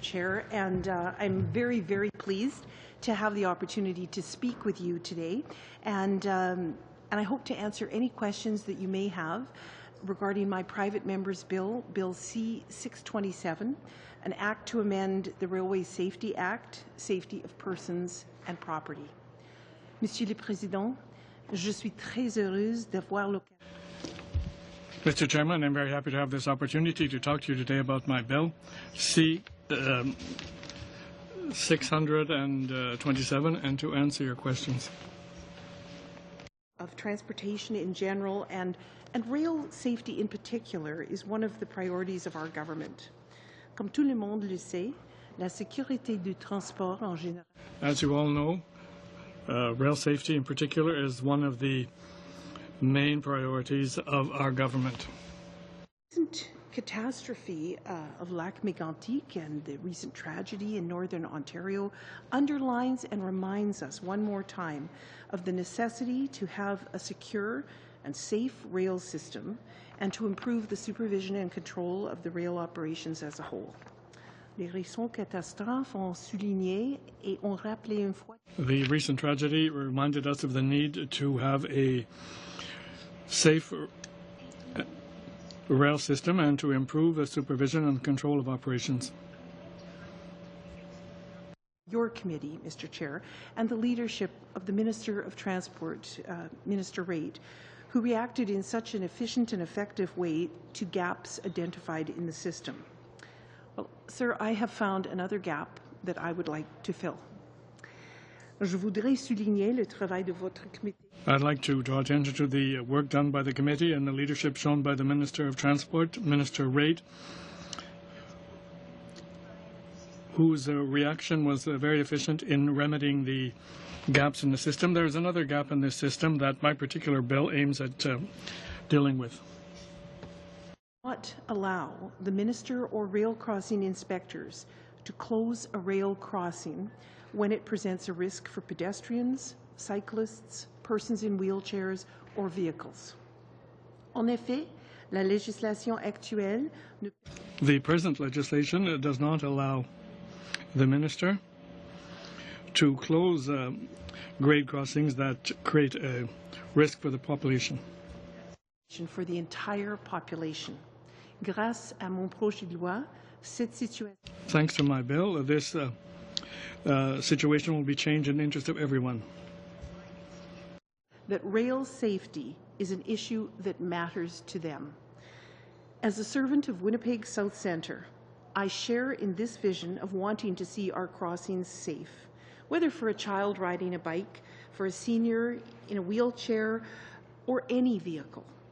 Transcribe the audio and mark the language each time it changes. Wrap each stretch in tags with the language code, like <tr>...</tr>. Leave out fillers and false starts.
<en>Chair, and I'm very, very pleased to have the opportunity to speak with you today, and I hope to answer any questions that you may have regarding my private member's bill, Bill C-627, an act to amend the Railway Safety Act, safety of persons and property.</en> <fr>Monsieur le Président, je suis très heureuse d'avoir l'occasion.</fr> <en>Mr. Chairman, I'm very happy to have this opportunity to talk to you today about my bill, C-627, and to answer your questions. Of transportation in general and rail safety in particular is one of the priorities of our government.</en> <fr>Comme tout le monde le sait, la sécurité du transport en général.</fr> <en>As you all know, rail safety in particular is one of the main priorities of our government. Isn't catastrophe of Lac Mégantic and the recent tragedy in Northern Ontario underlines and reminds us one more time of the necessity to have a secure and safe rail system and to improve the supervision and control of the rail operations as a whole.</en> <fr>Les récents catastrophes ont souligné et ont rappelé une fois.</fr> <en>The recent tragedy reminded us of the need to have a safe rail system and to improve the supervision and control of operations. Your committee, Mr. Chair, and the leadership of the Minister of Transport, Minister Raitt, who reacted in such an efficient and effective way to gaps identified in the system. Well, sir, I have found another gap that I would like to fill.</en> <fr>Je voudrais souligner le travail de votre comité.</fr> <en>I'd like to draw attention to the work done by the committee and the leadership shown by the Minister of Transport, Minister Raitt, whose reaction was very efficient in remedying the gaps in the system. There's another gap in this system that my particular bill aims at dealing with. Not allow the minister or rail crossing inspectors to close a rail crossing when it presents a risk for pedestrians, cyclists, persons in wheelchairs, or vehicles.</en> <fr>En effet, la législation actuelle ne...</fr> <en>The present legislation does not allow the minister to close grade crossings that create a risk for the population. For the entire population.</en> <fr>Grâce à mon projet de loi, cette situation...</fr> <en>Thanks to my bill, this situation will be changed in the interest of everyone. That rail safety is an issue that matters to them. As a servant of Winnipeg South Centre, I share in this vision of wanting to see our crossings safe, whether for a child riding a bike, for a senior in a wheelchair, or any vehicle.</en>